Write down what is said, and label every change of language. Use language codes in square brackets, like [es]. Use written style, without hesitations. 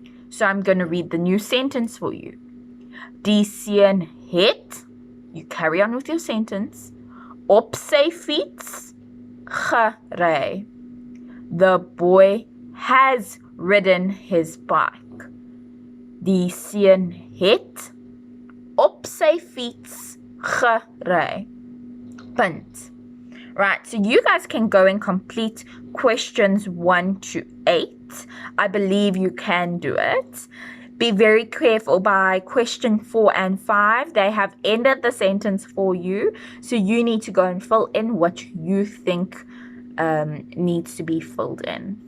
[en] So I'm going to read the new sentence for you. [af] Die seun het, [en] you carry on with your sentence, [af] op sy fiets gery. [en] The boy has ridden his bike. [af] Die seun het op sy fiets gery. Punt. [en] Right, so you guys can go and complete questions 1 to 8. I believe you can do it. Be very careful by question 4 and 5. They have ended the sentence for you. So you need to go and fill in what you think needs to be filled in.